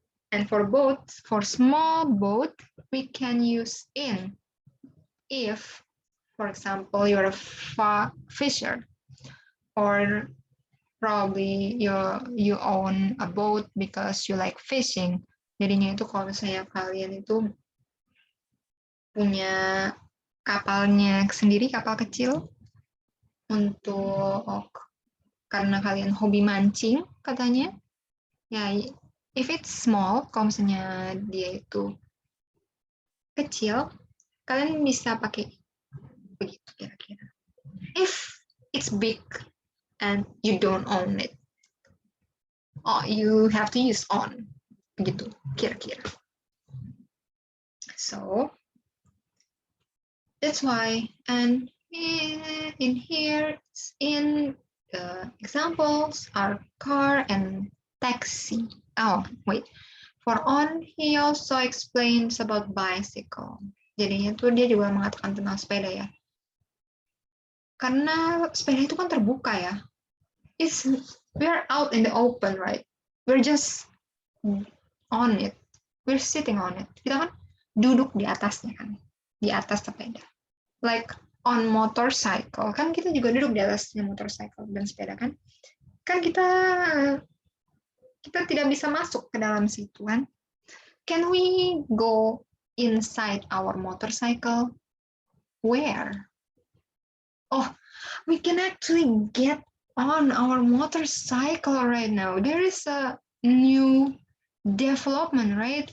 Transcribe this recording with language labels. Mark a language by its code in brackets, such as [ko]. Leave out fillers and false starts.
[en] And for boat, for small boat, we can use in. If, for example, you're a fisher, or probably you own a boat because you like fishing. [id] Jadinya itu kalau misalnya kalian itu punya kapalnya sendiri, kapal kecil, untuk karena kalian hobi mancing katanya, [en] ya if it's small, [id] kalau misalnya dia itu kecil, kalian bisa pakai begitu kira-kira. [en] If it's big and you don't own it, oh, you have to use on, [id] begitu kira-kira. [en] So that's why, and in here, in the examples are car and taxi. Oh, wait. For on, he also explains about bicycle. [id] Jadinya tuh dia juga mengatakan tentang sepeda ya. Karena sepeda itu kan terbuka ya. [en] We're out in the open, right? We're just on it. We're sitting on it. [id] Kita kan duduk di atasnya kan. Di atas sepeda. [en] Like on motorcycle, [id] kan kita juga duduk di atasnya motorcycle dan sepeda kan. Kan kita tidak bisa masuk ke dalam situ kan. [en] Can we go inside our motorcycle? Where? Oh, we can actually get on our motorcycle right now. There is a new development, right?